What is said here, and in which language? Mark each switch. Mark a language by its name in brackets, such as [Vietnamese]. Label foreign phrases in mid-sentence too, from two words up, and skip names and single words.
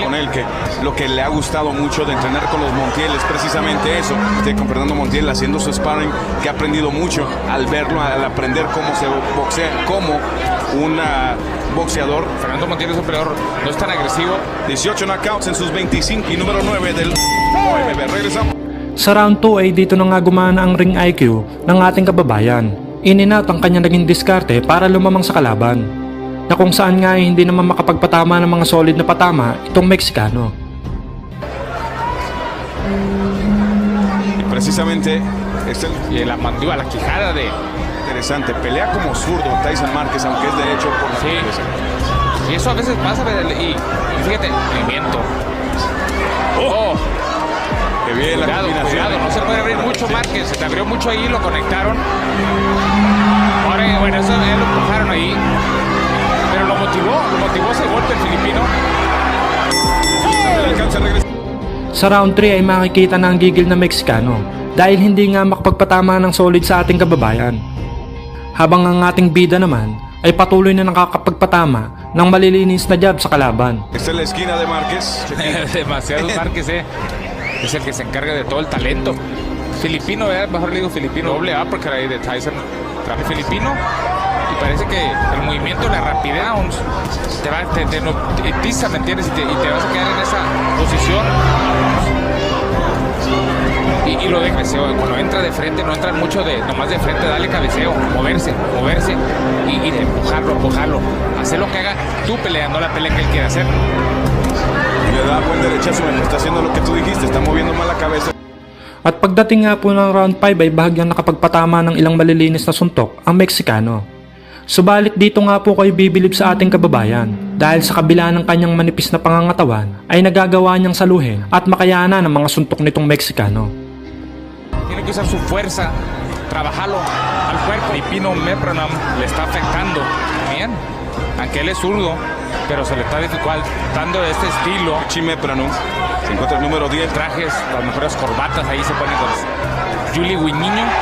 [Spanish] con él, que lo que le ha gustado mucho de entrenar con los Montiel es precisamente eso, con Fernando Montiel haciendo su sparring, que ha aprendido mucho al verlo, al aprender cómo se boxea, como un boxeador. Fernando Montiel es un peleador, no es tan agresivo. 18 knockouts en sus 25 y número 9 del OMB. Regresamos. [Filipino] Sa round 2 ay dito na nga gumana ang ring IQ ng ating kababayan. In-and-out ang kanyang naging diskarte para lumamang sa kalaban, na kung saan nga ay hindi naman makapagpatama ng mga solid na patama itong Mexicano. [Spanish] Y precisamente Y la mandíbula, la quijada de... interesante, pelea como zurdo Tyson Márquez, aunque es derecho por la Sí. derecha. Y eso a veces pasa, y fíjate, movimiento. Oh, Que bien la cuidado, combinación. no se puede abrir mucho Márquez, se te abrió mucho ahí, lo conectaron. Ahora, bueno, eso ya lo empujaron ahí. Pero lo motivó ese golpe el filipino. El alcance regresa. [Filipino] Sa round 3 ay makikita na ang gigil na Meksikano dahil hindi nga makapagpatama ng solid sa ating kababayan. Habang ang ating bida naman ay patuloy na nakakapagpatama ng malilinis na jab sa kalaban. [Spanish] Esta es la esquina de Márquez. Demasiados Márquez, es el que se encarga de todo el talento. Filipino, mejor le digo filipino, doble uppercut ahí de Tyson. Filipino, y parece que el movimiento, la rapidez, te hipnotiza, ¿me entiendes? Y te vas a quedar en esa posición. Y lo de cabeceo, cuando entra de frente, no entra mucho nomás de frente, dale cabeceo, moverse, y de empujarlo, hacer lo que haga tu pelea, no la pelea que él quiere hacer. Y le da buen derechazo, está haciendo lo que tú dijiste, está moviendo mal la cabeza. [Filipino] At pagdating nga po ng round 5 ay bahagyang nakapagpatama ng ilang malilinis na suntok ang Meksikano. Subalit dito nga po kayo bibilib sa ating kababayan dahil sa kabila ng kanyang manipis na pangangatawan ay nagagawa niyang saluhin at makayanan ng mga suntok nitong Meksikano. [Spanish] Tiene que usar su fuerza, trabajarlo al cuerpo. Filipino Mepronam le está afectando bien, aunque él es zurdo, pero se le está dificultando este estilo. Chimeprano, se encuentra el número 10. Trajes, las mejores corbatas, ahí se ponen con Julie Guiñiño.